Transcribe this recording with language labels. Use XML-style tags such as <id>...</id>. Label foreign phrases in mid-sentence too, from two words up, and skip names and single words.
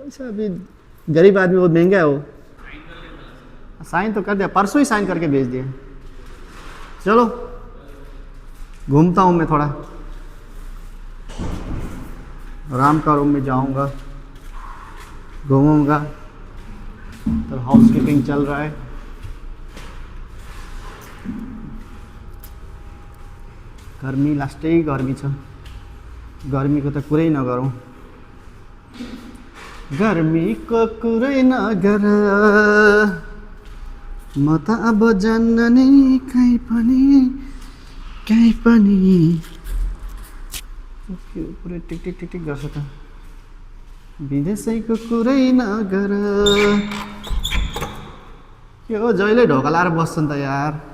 <hi>वैसा अभी गरीब आदमी वो महंगा है वो साइन तो कर दिया परसों ही साइन करके भेज दिया चलो घूमता हूँ मैं थोड़ा आराम का रूम में जाऊँगा घूमूंगा तो</hi> <en>house keeping</en> <hi>चल रहा है</hi> <ne>गर्मी लास्टै गर्मी छ गर्मीको त कुरै नगरौँ गर्मीको कुरै नगर म त अब जान्न नै कहीँ पनि के पुरै टिक टिक टिक टिक गर्छ त विदेशैको कुरै नगर के हो जहिले ढोका लाएर बस्छ नि त यार</ne>